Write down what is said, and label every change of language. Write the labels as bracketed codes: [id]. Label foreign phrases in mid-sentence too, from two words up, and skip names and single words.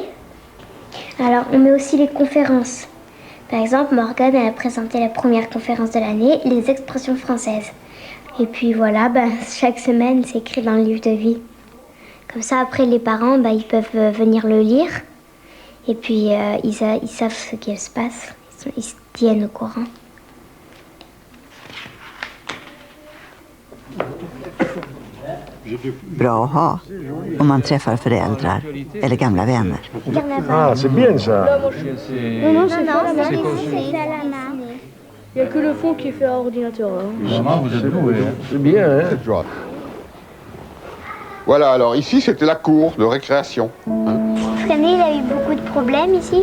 [fr] Alors on met aussi les conférences. Par exemple, Morgane a présenté la première conférence de l'année, les expressions françaises. Et puis voilà, chaque semaine c'est écrit dans le livre de vie. Comme ça après les parents ils peuvent venir le lire Et puis, ils savent ce qui se passe. Ils se tiennent au courant. [sv] Bra att ha om man träffar föräldrar eller gamla vänner. [fr] Ah, c'est bien ça. Non, c'est pas la main. Il n'y a que le fond qui est fait à ordinateur. Maman, vous êtes doué. C'est bien, hein? Voilà, alors ici c'était la cour de récréation. Freinet, il a eu beaucoup de problèmes ici.